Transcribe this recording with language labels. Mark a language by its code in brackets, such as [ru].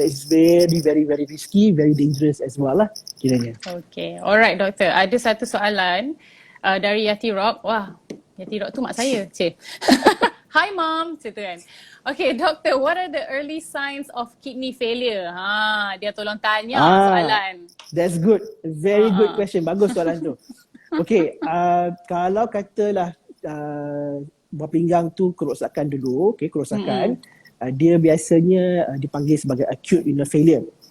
[en] That is very, very, very risky, very dangerous as well [ms] lah kiranya. [en] Okay, alright doktor. [ms] Ada satu soalan dari Yati Rock. Wah, Yati Rock tu mak saya. Cik. [en] Hi mom, [ms] macam tu kan. [en] Okay, doctor, what are the early signs of kidney failure? [ms] Dia tolong tanya soalan. [en] That's good. Very good question. [ms] Bagus soalan tu. Okay, kalau katalah buah pinggang tu kerosakan dulu, kerosakan, dia biasanya dipanggil sebagai acute renal failure.